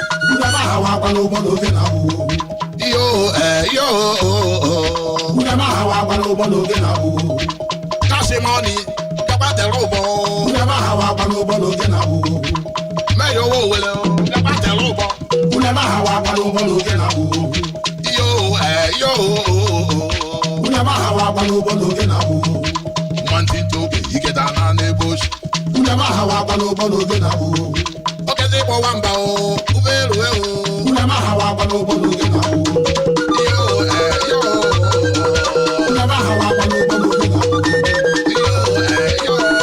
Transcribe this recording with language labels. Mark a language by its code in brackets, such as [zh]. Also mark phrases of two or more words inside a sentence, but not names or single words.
[ig] Unu eme aha wakwa n'ụbọ n'oge na-abụ ohu. Yo, eh, yo, oh, oh. Unu eme aha wa agba n'ụgbọ n'oge na-abụ. Kasi money, kaba tere ụgbọ. Unu eme aha wa agba n'ụgbọ n'oge na-abụ. Me yo wo wele o, kaba tere ụgbọ. Unu eme aha wa agba n'ụgbọ n'oge na-abụ. Yo, eh, yo, oh, oh, oh. Unu eme aha wa agba n'ụgbọ n'oge na-abụ. [en] One thing to be, you get down on the bush. [ig] Unu ama ha wa agba n'ụgbọ n'oge na-abụ. Okezi ịkpọ nwamba o, ụgbọelu e o. Unu ama ha wa agba n'ụgbọ n'oge na-abụ. Iyo, eh, iyo. Unu ama ha wa agba n'ụgbọ n'oge na-abụ. Iyo, eh, iyo.